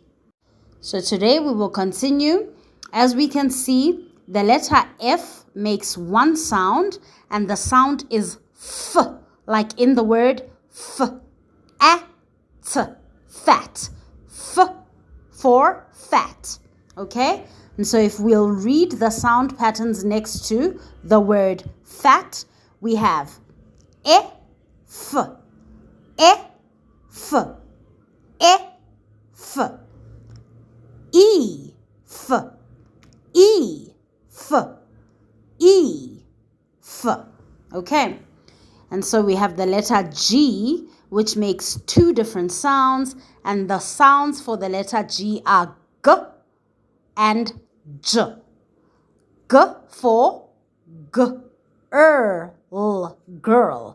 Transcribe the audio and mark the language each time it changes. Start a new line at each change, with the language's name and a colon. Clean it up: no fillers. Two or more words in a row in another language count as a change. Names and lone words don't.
English: So today we will continue. As we can see, the letter F makes one sound, and the sound is F, like in the word F-A-T, fat. F for fat. Okay? And so if we'll read the sound patterns next to the word fat, we have E, F, E, F, E, F, E, F, E, F, E, F. Okay? And so we have the letter G, which makes two different sounds, and the sounds for the letter G are G and J. G for girl.